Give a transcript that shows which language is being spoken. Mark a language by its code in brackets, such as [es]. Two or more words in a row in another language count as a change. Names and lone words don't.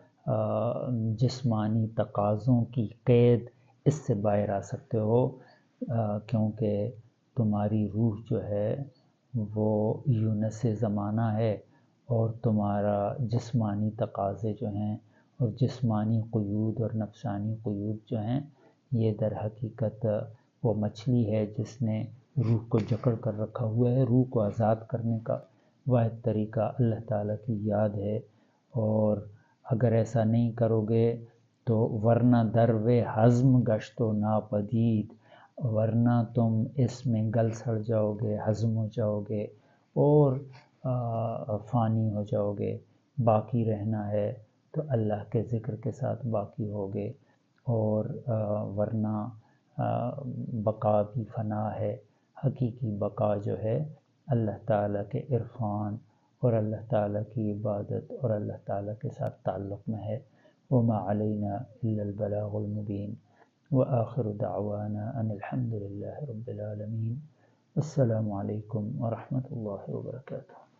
[ur] جسمانی تقاضوں کی قید اس سے باہر آ سکتے ہو، کیونکہ تمہاری روح جو ہے وہ یونس زمانہ ہے، اور تمہارا جسمانی تقاضے جو ہیں، اور جسمانی قیود اور نفسانی قیود جو ہیں، یہ در حقیقت وہ مچھلی ہے جس نے روح کو جکڑ کر رکھا ہوا ہے۔ روح کو آزاد کرنے کا واحد طریقہ اللہ تعالیٰ کی یاد ہے، اور اگر ایسا نہیں کرو گے تو ورنہ [fa] درو ہضم گشت و ناپدید، [ur] ورنہ تم اس میں گل سڑ جاؤ گے، ہضم ہو جاؤ گے، اور فانی ہو جاؤ گے۔ باقی رہنا ہے تو اللہ کے ذکر کے ساتھ باقی ہوگے، اور ورنہ بقا بھی فنا ہے۔ حقیقی بقا جو ہے اللہ تعالیٰ کے عرفان اور اللہ تعالیٰ کی عبادت اور اللہ تعالیٰ کے ساتھ تعلق میں ہے۔ [ar] وما علینا الا البلاغ المبین، وآخر دعوانا ان الحمد للہ رب العالمین۔ السلام علیکم ورحمۃ اللہ وبرکاتہ۔